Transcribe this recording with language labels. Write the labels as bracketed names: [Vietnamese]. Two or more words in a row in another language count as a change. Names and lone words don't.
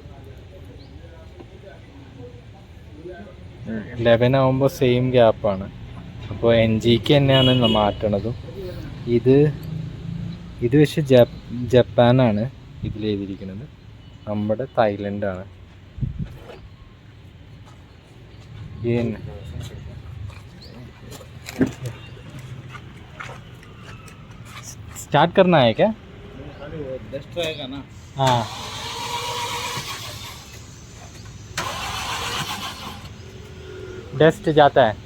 [Malayalam] 11 ആകുമ്പോൾ [English] same gap. [Malayalam] അപ്പോൾ NGK തന്നെയാണ് മാറ്റണതും. ഇത് പക്ഷേ ജപ്പാനാണ് ഇതിലെഴുതിയിരിക്കുന്നത്, നമ്മുടെ തായ്ലൻഡാണ്. [Hindi] स्टार्ट करना है क्या? डस्ट रहेगा ना. हाँ, डस्ट जाता है.